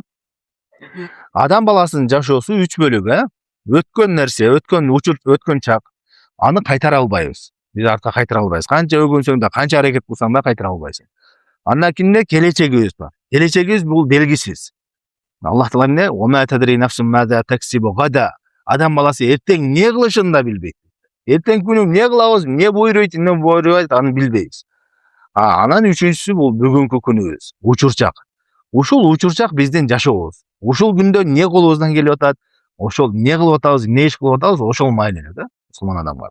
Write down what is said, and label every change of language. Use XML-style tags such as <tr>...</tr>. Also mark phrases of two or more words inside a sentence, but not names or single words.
<ky>Адам баласынын жашоосу 3 бөлүк, өткөн нерсе, өткөн учур, өткөн чак, аны кайтара албайбыз. Биз артка кайтара албайбыз. Канча өгүнсөң да, канча аракет кылсаң да кайтара албайсың. Андан кийин келечегибиз бар. Келечегибиз бул белгисиз. Аллах Таала эмне?</ky> <ar>"وتدري نفس ماذا تكسب غدا".</ar> <ky>Адам баласы эртең эмне кылышын да билбейт. Эртең күнү эмне кылабыз, эмне буйруйт, эмне буйрубайт, аны билбейбиз. Анан үчүнчүсү бул бүгүнкү күнүбүз, учурчак. Ушул учурчак биздин жашообуз. Ушул күндө эмне колубуздан келип атат, ошол эмне кылып атабыз, эмне иш кылып атабыз, ошол майлуу эле да, мусулман адамга.</ky>